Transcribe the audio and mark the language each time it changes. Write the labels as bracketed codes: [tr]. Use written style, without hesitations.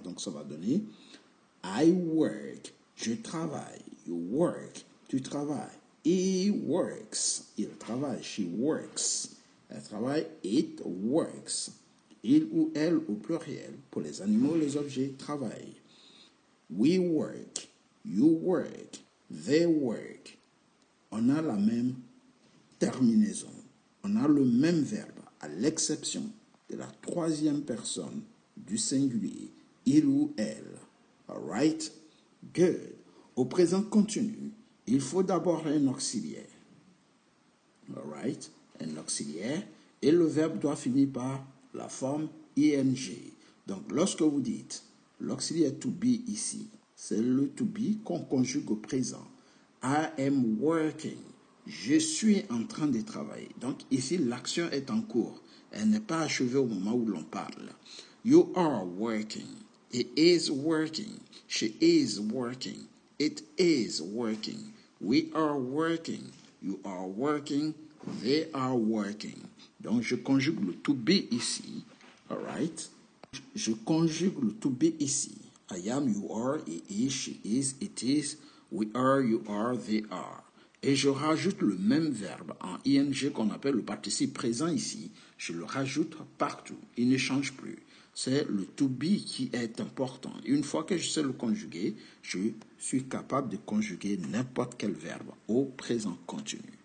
[fr] Donc ça va donner [en] I work, [fr] je travaille, [en] you work, [fr] tu travailles. [en] He works, [fr] il travaille, [en] she works, [fr] elle travaille, [en] it works. [fr] Il ou elle au pluriel, pour les animaux, les objets travaillent. [en] We work, you work, they work. [fr] On a la même terminaison, on a le même verbe, à l'exception de la troisième personne du singulier, il ou elle. [en] Alright? Good. [fr] Au présent continu, il faut d'abord un auxiliaire. [en] Alright? [fr] Un auxiliaire. Et le verbe doit finir par la forme ing. Donc, lorsque vous dites l'auxiliaire to be ici, c'est le to be qu'on conjugue au présent. [en] I am working. [fr] Je suis en train de travailler. Donc, ici, l'action est en cours. Elle n'est pas achevée au moment où l'on parle. [en] You are working. He is working. She is working. It is working. We are working. You are working. They are working. [fr] Donc, je conjugue le to be ici. [en] All right? [fr] Je conjugue le to be ici. [en] I am, you are, he is, she is, it is, we are, you are, they are. [fr] Et je rajoute le même verbe en ing qu'on appelle le participe présent ici. Je le rajoute partout. Il ne change plus. C'est le to be qui est important. Une fois que je sais le conjuguer, je suis capable de conjuguer n'importe quel verbe au présent continu.